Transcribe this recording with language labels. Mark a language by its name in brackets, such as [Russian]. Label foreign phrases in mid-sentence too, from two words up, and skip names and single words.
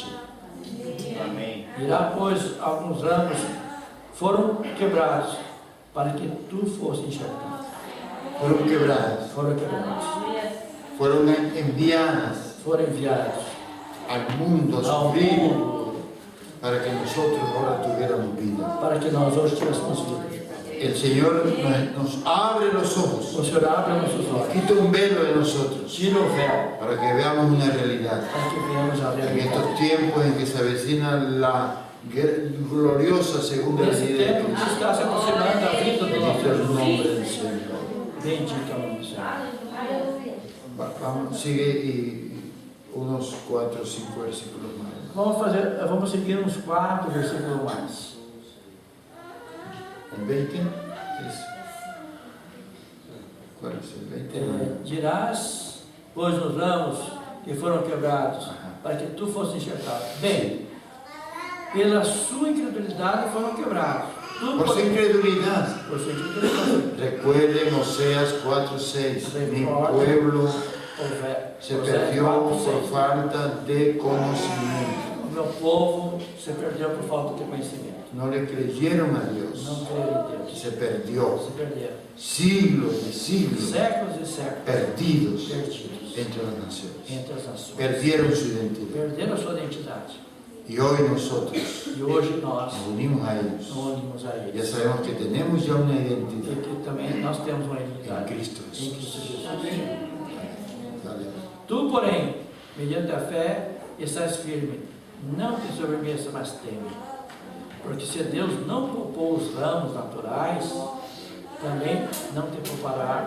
[Portuguese] Amém. Irá, pois, alguns ramos foram quebrados, para que tu fosse enxertado. Foram quebrados. Foram quebrados. Foram enviadas Foram enviados [Spanish] al mundo a [Portuguese] ao [Spanish] sufrir [Portuguese] mundo, [Spanish] para que nosotros ahora tuviéramos vida. [Portuguese] para que nós hoje tivéssemos vida. [Spanish] El Señor nos abre los ojos, [Portuguese] O Senhor abre nossos olhos, [Spanish] quita un velo de nosotros [Portuguese] tira o véu, [Spanish] para que veamos una realidad. [Portuguese] para que venhamos a [Spanish] En [Portuguese] realidade. [Spanish] estos tiempos en que se avecina la gloriosa segunda [Portuguese] Nesse [Spanish] venida de [Portuguese] tempo que [Spanish] Cristo. [Portuguese] está se aproximando da vida do [Spanish] Bendito [Portuguese] nosso [Spanish] el [Portuguese] Jesus. [Spanish] nombre del Señor. [Portuguese] Bendito é o nome do Senhor. [Spanish] Vamos, sigue y unos 4 o 5 versículos más. [Portuguese] Vamos seguir uns 4 versículos mais. [Spanish] El 20 es. ¿Cuál es el 20? [Portuguese] Dirás, pois nos ramos que foram quebrados, [Spanish] Ajá. [Portuguese] para que tu fosse enxertado. Bem, pela sua incredulidade foram quebrados. Tu, [Spanish] Por su [Portuguese] porém, [Spanish] incredulidad. [Portuguese] por sua incredulidade. [Spanish] Recuerden Oseas 4:6. Mi Recuerda. pueblo se [Portuguese] Oséias [Spanish] perdió [Portuguese] 4:6. [Spanish] por falta de conocimiento. [Portuguese] O meu povo se perdeu por falta de conhecimento. [Spanish] No le creyeron a [Portuguese] Não [Spanish] Dios. [Portuguese] creram em Deus. [Spanish] Se perdió. [Portuguese] Se perderam. [Spanish] Siglos de siglos [Portuguese] Séculos e séculos [Spanish] perdidos [Portuguese] perdidos [Spanish] entre las naciones. [Portuguese] entre as nações. [Spanish] Perdieron su identidad. [Portuguese] Perderam a sua identidade. [Spanish] Y hoy nosotros [Portuguese] E hoje nós [Spanish] nos unimos a [Portuguese] nos [Spanish] ellos. [Portuguese] unimos a [Spanish] Ya [Portuguese] eles. [Spanish] sabemos que tenemos ya una [Portuguese] E [Spanish] identidad [Portuguese] que também nós temos uma [Spanish] en [Portuguese] identidade [Spanish] Cristo [Portuguese] em [Spanish] Jesús. [Portuguese] Cristo Jesus. [Spanish] Dale. [Portuguese] Tu, porém, mediante a fé, estás firme. Não te soberbeça, mas teme. Porque se Deus não poupou os ramos naturais, também não te poupará.